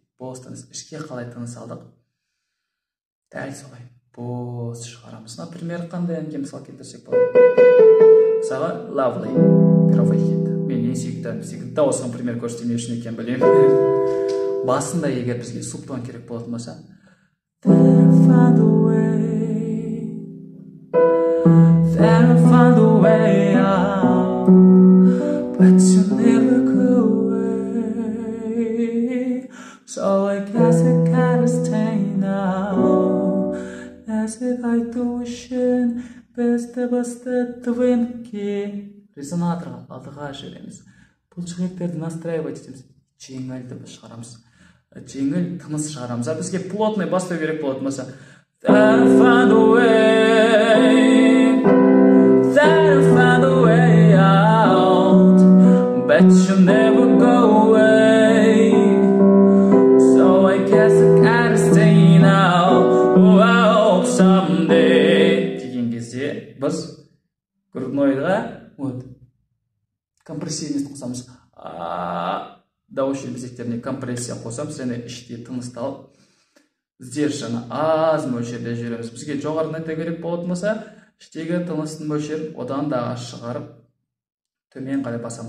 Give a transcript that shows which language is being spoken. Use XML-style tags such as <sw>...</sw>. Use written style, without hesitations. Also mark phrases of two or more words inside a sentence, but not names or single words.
<kk>Бос тыныс. Ішке қалай тыныс алдық? Дәл солай. Бос шығарамыз. Например, қандай әнге мысал келтірсек болады? мысалы lovely,</kk> <ru>первый хит.</ru> <kk>Мен ең сүйікті дауысқан пример көрсетейін, не үшін екенін білемін. Басында егер бізге субтон керек болатын болса,</kk> <en>find a way out, but you never go away. So I guess I gotta stay now, as if I do wishing бесті твинки.</en> <kk>Резонаторға алдыға жібереміз. Бұлшықеттерді настраивать етеміз. Жеңіл дыбыс шығарамыз. Жеңіл тыныс шығарамыз. Бізге плотный бастау керек болатын болса,</kk> <en>find a way out, but you never go away. So I guess I gotta stay now, oh, I hope someday.</en> <kk>Деген кезде біз груднойға компрессивность қосамыз. Дауыс желбезектеріне компрессия қосамыз, және іште тынысталып, сдержанно аз мөлшерде жүреміз. Бізге жоғарыдан айта керек болатын болса, іштегі тыныстың мөлшерін одан да аз шығарып, төмен қарай басамыз.</kk>